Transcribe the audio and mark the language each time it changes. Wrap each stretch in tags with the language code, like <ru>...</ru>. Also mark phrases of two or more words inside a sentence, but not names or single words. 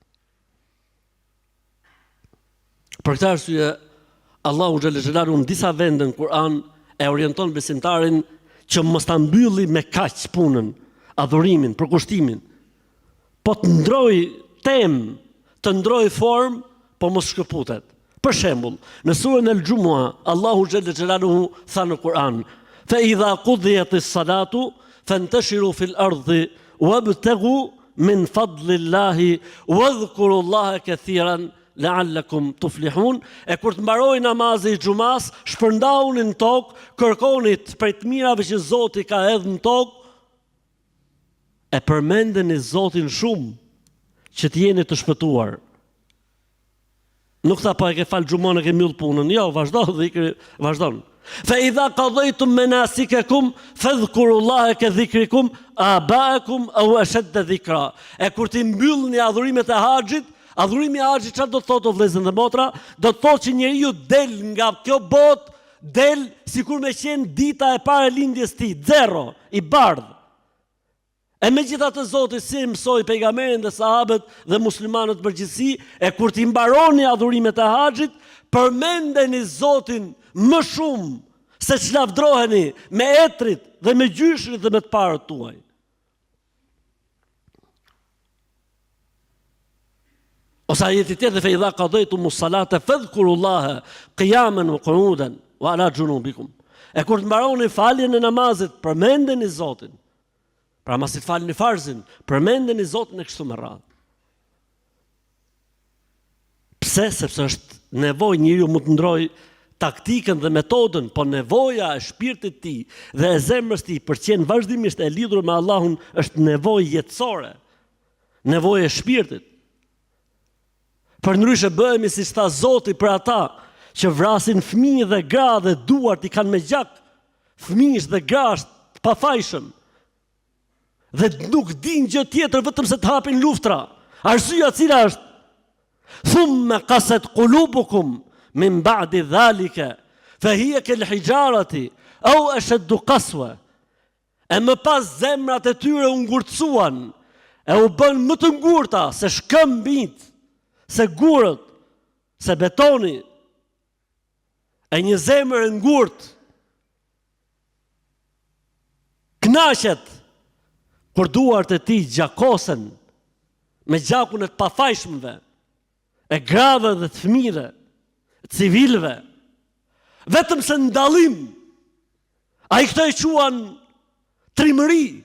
<sq>Për këtë arsye, Allahu</sq> <ar>جل جلاله</ar> <sq>në disa vende në Kur'an e orienton besimtarin që mos ta mbylli me kaq punën, adhurimin, përkushtimin, po të ndroj temë, të ndroj formë, po mos shkëputet. Për shembull, në surën El-Jumua, Allahu</sq> <ar>جل جلاله</ar> <sq>tha në Kur'an:</sq> <ar>"فإذا قضيت الصلاة فانتشروا في الأرض وابتغوا من فضل الله واذكروا الله كثيرا لعلكم تفلحون."</ar> <sq>E kur të mbaroj namazi i xumas, shpërndauni në tokë, kërkoni prej të mirave që Zoti ka hedhur në tokë, e përmendeni Zotin shumë që të jeni të shpëtuar. Nuk tha pa e ke falë gjumon e ke mbyll punën. Jo, vazhdo dhikri, vazhdon.</sq> <ar>فإذا قضيتم مناسككم فاذكروا الله كذكركم آباءكم أو أشد ذكرا.</ar> <sq>E kur ti mbyllni adhurimet e haxhit, adhurimi i haxhit çfarë do të thotë o vëllezër dhe motra? Do të thotë që njeriu del nga kjo botë, del sikur me qenë dita e parë e lindjes tij, zero, i bardh. E megjithatë Zoti si mësoi pejgamberin dhe sahabët dhe muslimanët përgjithësi, e kur ti mbaroni adhurimet e haxhit, përmendeni Zotin më shumë se çlavdroheni me etrit dhe me gjyshrit dhe me të parët tuaj. Ose ajeti tjetër:</sq> <ar>"فإذا قضيتم الصلاة فاذكروا الله قياما وقعودا وعلى جنوبكم."</ar> <sq>E kur të mbaroni faljen e namazit, përmendeni Zotin. Pra masi të falni farzin, përmendeni Zotin e kështu me radhë. Pse? Sepse është nevojë njeriu mu të ndroj taktikën dhe metodën, po nevoja e shpirtit tij dhe e zemrës tij për të qenë vazhdimisht e lidhur me Allahun është nevojë jetësore, nevojë e shpirtit. Përndryshe bëhemi si tha Zoti për ata që vrasin fëmijë dhe gra dhe duart i kanë me gjak, fëmijësh dhe gra të pafajshëm, dhe nuk din gjë tjetër vetëm se të hapin luftra. Arsyeja cila është:</sq> <ar>"ثم قست قلوبكم من بعد ذلك فهي كالحجارة أو أشد قسوة."</ar> <sq>E më pas zemrat e tyre u ngurtësuan, e u bën më të ngurta se shkëmbit, se gurët, se betoni. E një zemër e ngurtë kënaqet kur duart e tij gjakosen me gjakun e të pafajshmëve, e grave dhe të fëmijëve, civilëve, vetëm se ndallim, ai këto e quan trimëri,</sq>